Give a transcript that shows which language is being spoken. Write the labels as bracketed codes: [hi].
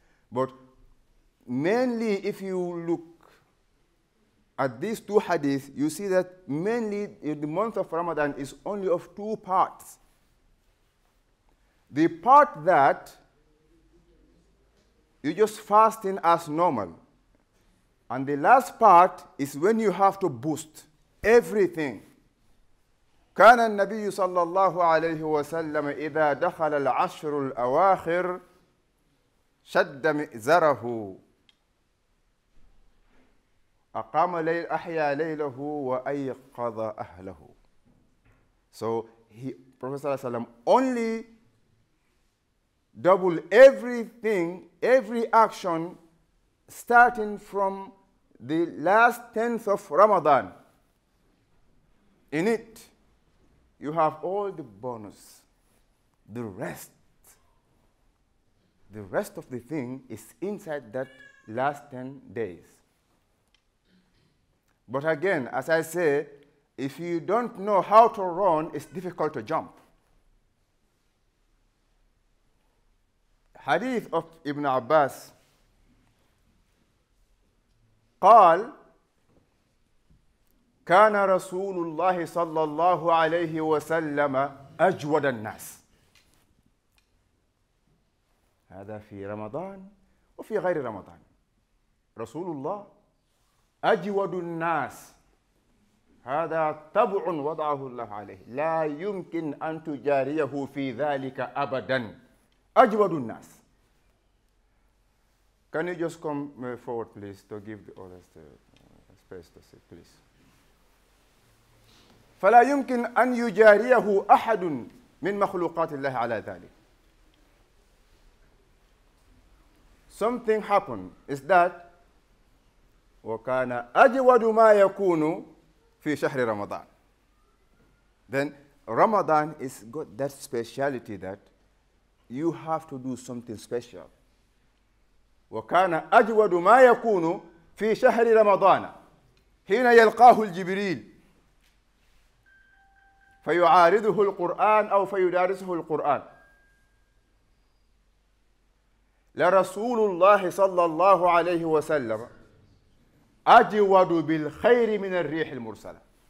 [en] But mainly if you look at these two hadiths, you see that mainly the month of Ramadan is only of two parts. The part that you just fasting as normal. And the last part is when you have to boost everything. [ar] كان النبي صلى الله عليه وسلم إذا دخل العشر الأواخر شد مئزره أحيا ليله وأيقظ أهله. [en] So Prophet ﷺ only double everything, every action, starting from the last 10th of Ramadan. In it, you have all the bonus. The rest of the thing is inside that last 10 days. But again, as I say, if you don't know how to run, it's difficult to jump. Hadith of Ibn Abbas [ar] قال كان رسول الله صلى الله عليه وسلم أجود الناس. هذا في رمضان وفي غير رمضان. رسول الله أجود الناس. هذا طبع وضعه الله عليه لا يمكن أن تجاريه في ذلك أبدا. أجود الناس. [en] Can you just come forward, please, to give the others the space to sit, please. [ar] فلا يمكن أن يجاريه أحد من مخلوقات الله على ذلك. [en] Something happened is that [ar] وكان أجود ما يكون في شهر رمضان. [en] Then Ramadan is got that speciality that you have to do something special. [ar] وكان أجود ما يكون في شهر رمضان حين يلقاه الجبريل فيعارضه القرآن أو فيدارسه القرآن. لرسول الله صلى الله عليه وسلم أجود بالخير من الريح المرسلة.